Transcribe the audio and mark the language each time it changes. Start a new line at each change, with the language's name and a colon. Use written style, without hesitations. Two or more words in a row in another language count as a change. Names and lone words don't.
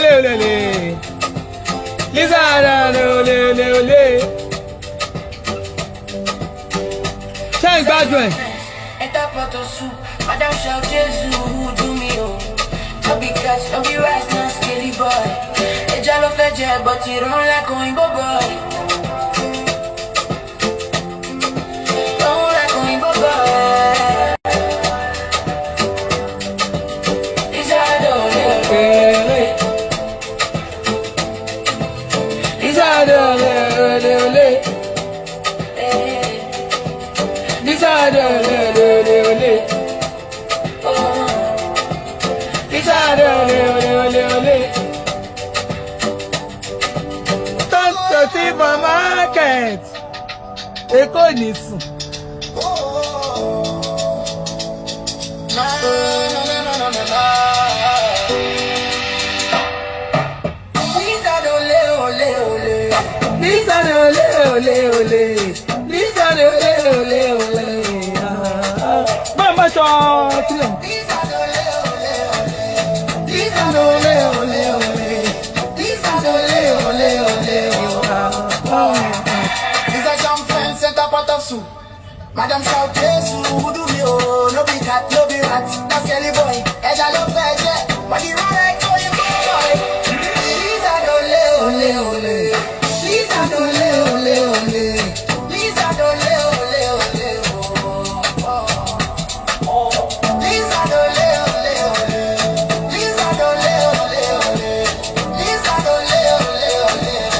Yoruba: ole. Lisa ole ole ole. Ṣé ń gbádùn ẹ̀?
Nigerian Pidgin: Enter pot of soup, Madam shout Jesus, who do me oh? No be cash, no be rice, no skinny boy.
Yoruba: Eja lo fẹ́ jẹ,
Nigerian Pidgin: but he run like Oyinbo boy. Run like Oyinbo boy.
Yoruba: Lisa ole ole. Lisa ole ole ole. Lisa ole ole ole. Lisa ole ole ole.
Nigerian Pidgin: Tonto ti for market.
Yoruba: Èkó ní sùn. Na na na na na na. Lisa ole ole ole. Lisa ole ole ole. Lisa ole ole ole. Mama sọ kílẹ̀. Lisa ole ole ole. Lisa ole ole ole. Lisa ole ole ole.
Nigerian Pidgin: Lisa jump fence, enter pot of soup. Madam shout Jesus, who do me oh? No be cat, no be rat, no skelly boy.
Yoruba: Eja lo fẹ́ jẹ,
Nigerian Pidgin: but he run like Oyinbo boy.
Yoruba: Lisa ole ole ole. Lisa ole ole ole. Lisa ole ole ole. Lisa ole ole ole. Lisa ole ole ole. Lisa ole ole ole.